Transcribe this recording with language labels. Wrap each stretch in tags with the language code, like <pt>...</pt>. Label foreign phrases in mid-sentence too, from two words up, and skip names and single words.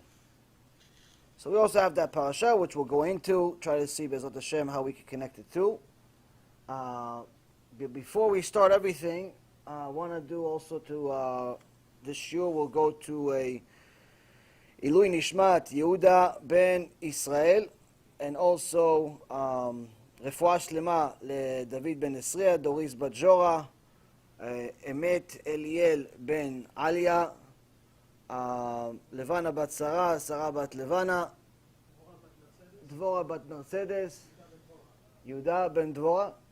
<en>So we also have that parasha, which we'll go into, try to see</en> <he>Be'ezrat Hashem</he> <en>how we can connect it to. Before we start everything, I want to do also to this shiur, we'll go to a</en> <he>Ilui Nishmat</he> <en>Yehuda ben Israel, and also</en> <he>Refuah Shlema le</he> <en>David ben Esriya, Doris bat Jora, Emet Eliel ben Alia, Levana bat Sarah, Sarah bat Levana, Dvora bat Mercedes, Yehuda ben Dvora,</en>